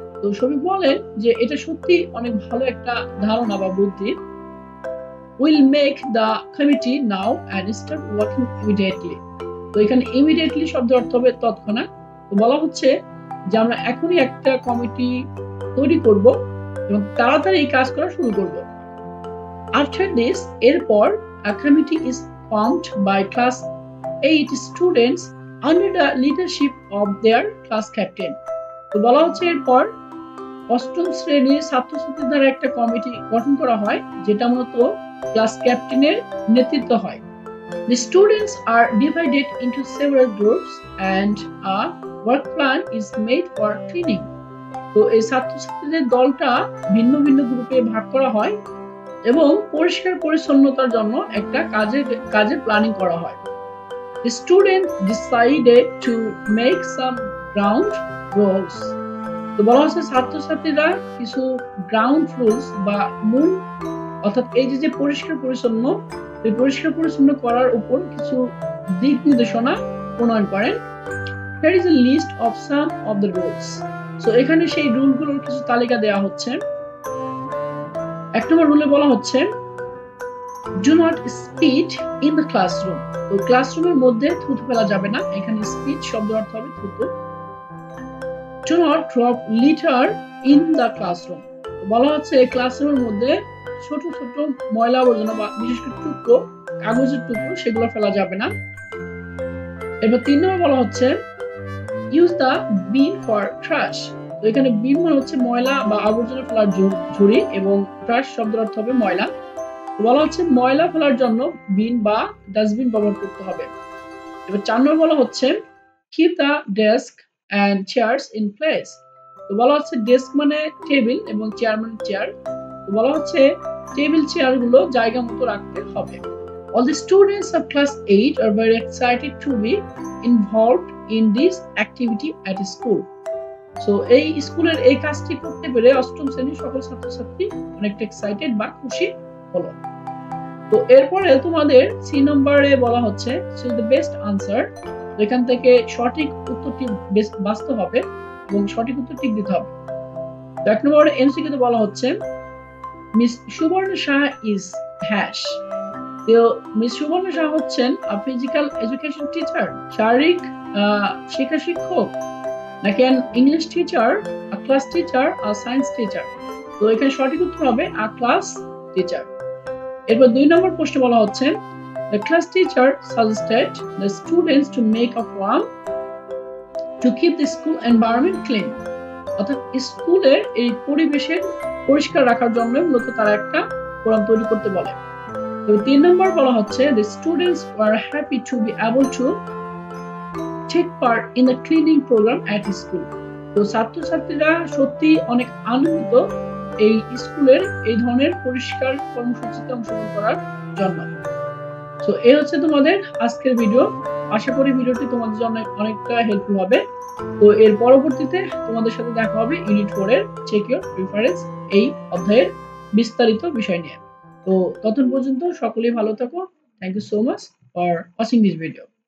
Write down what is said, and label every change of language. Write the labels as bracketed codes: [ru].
[bn] তো শফিক বলেন যে এটা সত্যি অনেক ভালো একটা ধারণা বা বুদ্ধি। [en] Will make the committee now and start working immediately. [bn] তো এখানে ইমিডিয়েটলি শব্দের অর্থ হবে তৎক্ষণাৎ। তো বলা হচ্ছে যে আমরা এখনই একটা কমিটি তৈরি করব এবং তাড়াতাড়ি এই কাজ করা শুরু করব। [en] after this, [bn] এরপর [en] a committee is formed by class 8 students under the leadership of their class captain. [bn] তো বলা হচ্ছে এরপর অষ্টম শ্রেণীর ছাত্রছাত্রীদের দ্বারা একটা কমিটি গঠন করা হয় যেটা মূলত ক্লাস ক্যাপ্টেনের নেতৃত্ব হয়। [en] The students are divided into several groups and a work plan is made for cleaning. [bn] তো এই ছাত্রছাত্রীদের দলটা ভিন্ন ভিন্ন গ্রুপে ভাগ করা হয় এবং পরিষ্কার পরিচ্ছন্নতার জন্য একটা কাজের প্ল্যানিং করা হয়। [en] The students decided to make some ground rules. [bn] তো বলা হচ্ছে ছাত্রছাত্রীরা কিছু গ্রাউন্ড রুলস বা মূল, অর্থাৎ এই যে পরিষ্কার পরিচ্ছন্ন, এই পরিষ্কার পরিচ্ছন্ন করার উপর কিছু দিক নির্দেশনা প্রণয়ন করেন। [en] Here is a list of some of the rules. [bn] So এখানে সেই রুলগুলোর কিছু তালিকা দেওয়া হচ্ছে। এক নম্বর রুলে বলা হচ্ছে [en] do not spit in the classroom. [bn] তো ক্লাসরুমের মধ্যে থুতু ফেলা যাবে না, এখানে স্পিট শব্দের অর্থ হবে থুতু। [en] Do not drop litter in the classroom. [bn] বলা হচ্ছে ক্লাসরুমের মধ্যে ছোট ছোট ময়লা আবর্জনা বা বিশেষ করে টুকরো, কাগজের টুকরো সেগুলো ফেলা যাবে না। এবার 3 নম্বর বলা হচ্ছে [en] use the bin for trash. [bn] তো এখানে বিন মানে হচ্ছে ময়লা বা আবর্জনা ফেলার ঝুড়ি এবং ট্রাশ শব্দের অর্থ হবে ময়লা। বলা হচ্ছে ময়লা ফেলার জন্য বিন বা ডাস্টবিন ব্যবহার করতে হবে। এবার 4 নম্বর বলা হচ্ছে [en] keep the desk and chairs in place. [bn] তো বলা হচ্ছে ডেস্ক মানে টেবিল এবং চেয়ার মানে চেয়ার। তো বলা হচ্ছে টেবিল চেয়ার গুলো জায়গা মতো রাখতে হবে। [en] All the students of class 8 are very excited to be involved in this activity at school. [bn] So এই স্কুলের এই কাজটি করতে পেরে অষ্টম শ্রেণীর সকল ছাত্রছাত্রী অনেকটা এক্সাইটেড বা খুশি হলো। তো এরপরে তোমাদের সি নম্বরে বলা হচ্ছে [en] choose the best answer. [bn] এখান থেকে সঠিক উত্তরটি বাছতে হবে এবং সঠিক উত্তরটি দিতে হবে। তো 1 নম্বরে এমসিকিউ তে বলা হচ্ছে মিস সুবর্ণ শাহ ইজ হ্যাশ। তো মিস সুবর্ণ শাহ হচ্ছেন ফিজিক্যাল এডুকেশন টিচার, শারীরিক শিক্ষা শিক্ষক, নাকি English teacher, class teacher, science teacher. তো এখানে সঠিক উত্তর হবে ক্লাস টিচার। এরপর 2 নম্বর প্রশ্নে বলা হচ্ছে [en] the class teacher suggested the students to make a form to keep the school environment clean. [bn] অর্থাৎ স্কুলের এই পরিবেশের পরিষ্কার রাখার জন্য মূলত তারা একটা ফর্ম তৈরি করতে বলে। তো 3 নম্বর বলা হচ্ছে [en] the students were happy to be able to take part in the cleaning program at school. [bn] তো ছাত্রছাত্রীরা সত্যি অনেক আনন্দিত এই স্কুলের এই ধরনের পরিষ্কার কর্মসূচিতে অংশগ্রহণ করার জন্য। তো এই হচ্ছে তোমাদের আজকের ভিডিও। আশা করি ভিডিওটি তোমাদের জন্য অনেকটা হেল্পফুল হবে। তো এর পরবর্তীতে তোমাদের সাথে দেখা হবে ইউনিট 4 এর চেক ইউর রেফারেন্স এই অধ্যায়ের বিস্তারিত বিষয় নিয়ে। তো ততক্ষণ পর্যন্ত সকলেই ভালো থাকো। [en] Thank you so much for watching this video.